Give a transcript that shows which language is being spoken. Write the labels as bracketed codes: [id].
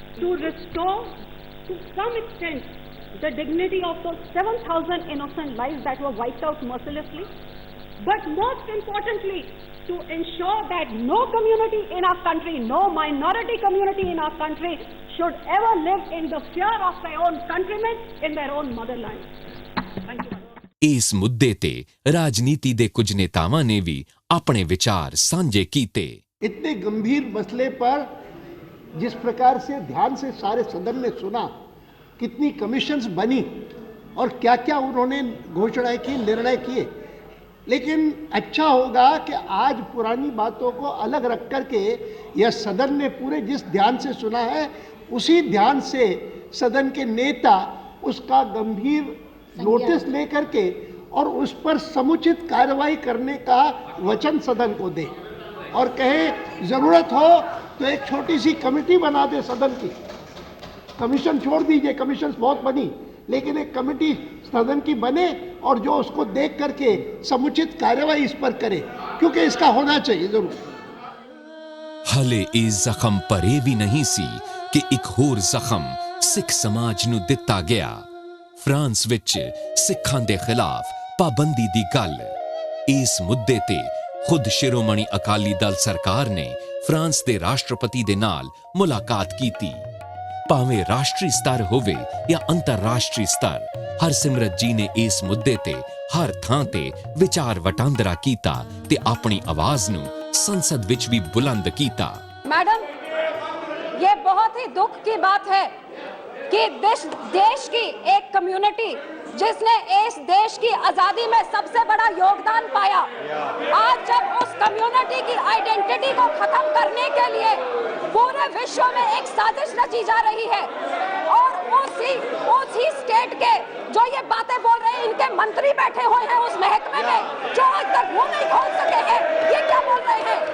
[en] To restore, to some extent, the dignity of those 7,000 innocent lives that were wiped out mercilessly. But most importantly, to ensure that no community in our country, no minority community in our country should ever live in the fear of their own countrymen in their own motherland. Thank you. [pa] ਇਸ ਮੁੱਦੇ ਤੇ ਰਾਜਨੀਤੀ ਦੇ ਕੁਝ ਨੇਤਾਵਾਂ ਨੇ ਵੀ ਆਪਣੇ ਵਿਚਾਰ ਸਾਂਝੇ ਕੀਤੇ। [hi] इतने गंभीर मसले पर जिस प्रकार से ध्यान से सारे सदन ने सुना, कितनी कमीशंस बनी और क्या क्या उन्होंने घोषणाएं की, निर्णय किए, लेकिन अच्छा होगा कि आज पुरानी बातों को अलग रख करके यह सदन ने पूरे जिस ध्यान से सुना है उसी ध्यान से सदन के नेता उसका गंभीर नोटिस लेकर के और उस पर समुचित कार्रवाई करने का वचन सदन को दे और कहे ज़रूरत हो तो एक छोटी सी कमेटी बना दे सदन की। कमीशन छोड़ दीजिए, कमीशन बहुत बनी, लेकिन एक कमेटी सदन की बने और जो उसको देख करके समुचित कार्रवाई इस पर करे, क्योंकि इसका होना चाहिए जरूर। [pa] ਹਲੇ ਇਹ ਜ਼ਖਮ ਭਰੇ ਵੀ ਨਹੀਂ ਸੀ ਕਿ ਇੱਕ ਹੋਰ ਜ਼ਖਮ ਸਿੱਖ ਸਮਾਜ ਨੂੰ ਦਿੱਤਾ ਗਿਆ। ਫਰਾਂਸ ਵਿੱਚ ਸਿੱਖਾਂ ਦੇ ਖਿਲਾਫ ਪਾਬੰਦੀ ਦੀ ਗੱਲ। ਇਸ ਮੁੱਦੇ ਤੇ ਖੁਦ ਸ਼੍ਰੋਮਣੀ ਅਕਾਲੀ ਦਲ ਸਰਕਾਰ ਨੇ ਫਰਾਂਸ ਦੇ ਰਾਸ਼ਟਰਪਤੀ ਦੇ ਨਾਲ ਮੁਲਾਕਾਤ ਕੀਤੀ। ਭਾਵੇਂ ਰਾਸ਼ਟਰੀ ਸਤਰ ਹੋਵੇ ਜਾਂ ਅੰਤਰਰਾਸ਼ਟਰੀ ਸਤਰ, ਹਰਸਿਮਰਤ ਜੀ ਨੇ ਇਸ ਮੁੱਦੇ ਤੇ ਹਰ ਥਾਂ ਤੇ ਵਿਚਾਰ ਵਟਾਂਦਰਾ ਕੀਤਾ ਤੇ ਆਪਣੀ ਆਵਾਜ਼ ਨੂੰ संसद विच भी बुलंद कीता। [hi] मैडम, ये बहुत ही दुख की बात है कि देश की एक कम्युनिटी जिसने इस देश की आजादी में सबसे बड़ा योगदान पाया, आज जब उस कम्युनिटी की आइडेंटिटी को खत्म करने के लिए पूरे विश्व में एक साजिश रची जा रही है और उसी स्टेट के जो ये बातें बोल रहे हैं, इनके मंत्री बैठे हुए हैं उस महकमे में जो आज तक मुंह नहीं खोल सके हैं। ये क्या बोल रहे हैं?